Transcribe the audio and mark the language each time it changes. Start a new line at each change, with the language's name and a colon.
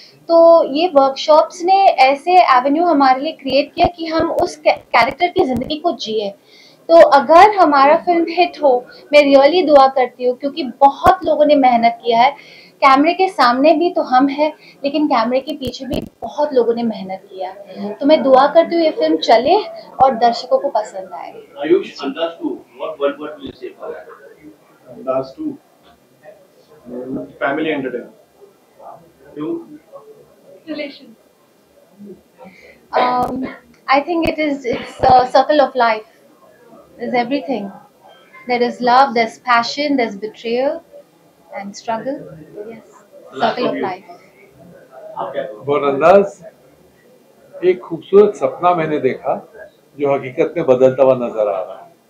Hindi: तो ये वर्कशॉप्स ने ऐसे एवेन्यू हमारे लिए क्रिएट किया कि हम उस कैरेक्टर की ज़िंदगी को जिए। तो अगर हमारा फिल्म हिट हो, मैं रियली दुआ करती हूँ, क्योंकि बहुत लोगों ने मेहनत किया है। कैमरे के सामने भी तो हम हैं, लेकिन कैमरे के पीछे भी बहुत लोगों ने मेहनत किया। तो मैं दुआ करती हूँ ये फिल्म चले और दर्शकों को पसंद आए।
English: Ayush, Andaz 2, what word will you say for that?
Hindi: अंदाज 2, family entertainment.
English: Relation. I think it's a circle of life. There's everything. There is love, there's passion, there's betrayal and struggle. Yes, circle of life.
Hindi: अंदाज एक खूबसूरत सपना मैंने देखा जो हकीकत में बदलता हुआ नजर आ रहा है।